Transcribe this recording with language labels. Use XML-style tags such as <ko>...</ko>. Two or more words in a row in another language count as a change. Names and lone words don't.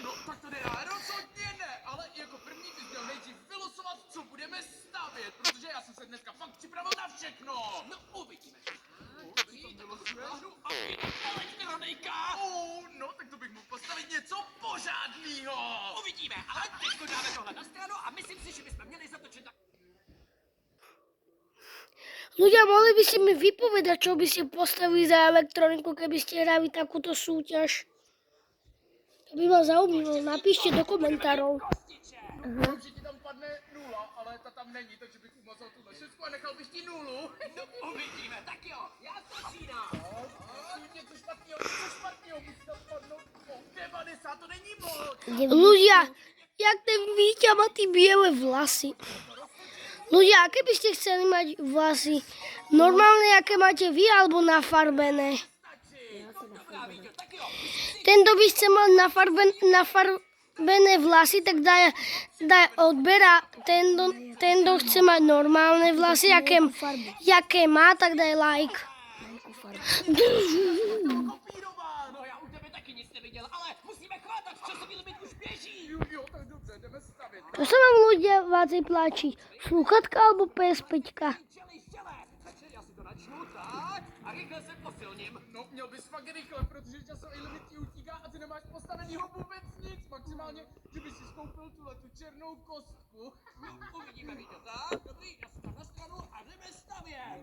<cs>No tak to nedá, rozhodně ne, ale jako první bys měl nejdřív vylosovat, co budeme stavět, protože já jsem se dneska fakt připravil na všechno. No uvidíme. Elektronika! No, tak to bych mohl postavit něco pořádného. Uvidíme, ale teďko dáme tohle na stranu a myslím si, že bychom měli zatočit na...</cs> <sk>Ľudia, mohli by ste mi vypovedať, čo by ste postavili za elektroniku, keby ste hrali takúto súťaž? To by ma zaujímalo, napíšte do komentárov.</sk> <cs>Vím, že ti tam padne 0, ale ta tam není, takže bych umazal tuhle šestku a nechal bych ti 0. No uvidíme, tak jo, já začínám. Něco špatného, musí tam padnout 90, to není moc.</cs> <sk>Ľudia, jak ten Víťa má ty biele vlasy. Ľudia, aké by ste chceli mať vlasy? Normálne, aké máte vy, alebo nafarbené? Tento by ste mal nafarbené vlasy, tak daj odber a tento chce mať normálne vlasy, jaké má, tak daj like.</sk> <cs>No já u tebe taky nic neviděl, ale musíme chvátat, časový limit už běží. Jo, tak dobře, jdeme stavět.</cs> <sk>To sa vám ľudia vácej pláči? Slúchatka alebo PS5?</sk> <cs>Takže já si to načnu, tak, a rychle se posilním. No, měl bys fakt rychle, protože časový limit ti utíká a ty nemáš postavenýho vůbec nic. Maximálně, že bys si skoupil tu černou kostku. No, uvidíme, víte, tak, dobrý, já si tam na stranu a jdeme stavět.</cs>